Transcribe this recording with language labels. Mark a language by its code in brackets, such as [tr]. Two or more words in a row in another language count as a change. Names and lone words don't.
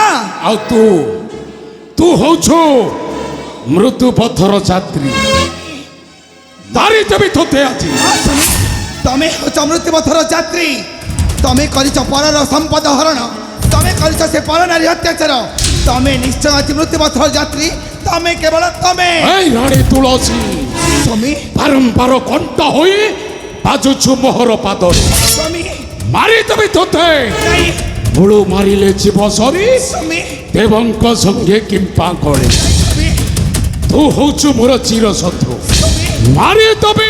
[or] ଆଉ ତୁ ହଉଛୁ ମୃତ୍ୟୁ ପଥର ଯାତ୍ରୀ ଦାରି ଦେବି ତୋତେ ଆଜି ତମେ ହଉଛ ମୃତ୍ୟୁପଥର ଯାତ୍ରୀ ତମେ କରିଛ ପରର ସମ୍ପଦ ହରଣ ତମେ କରିଛ ସେ ପର ନାରୀ ଅତ୍ୟାଚାର ତମେ ନିଶ୍ଚୟ ଆଜି ମୃତ୍ୟୁପଥର ଯାତ୍ରୀ ତମେ କେବଳ ତମେ ଏଇ ରାଣୀ ତୁଳସୀ ସ୍ୱାମୀ ବାରମ୍ବାର କଣ୍ଟା ହୋଇ ବାଜୁଛୁ ମୋହର ପାଦରେ ସ୍ୱାମୀ ମାରିଦେବି ତୋତେ ନାଇଁ ମୂଳୁ ମାରିଲେ ଯିବ ସରି ସ୍ୱାମୀ ଦେବଙ୍କ ସଙ୍ଗେ କିମ୍ପା କଳେ ସ୍ୱାମୀ ତୁ ହଉଛୁ ମୋର ଚିର ଶତ୍ରୁ ମାରିଦେବି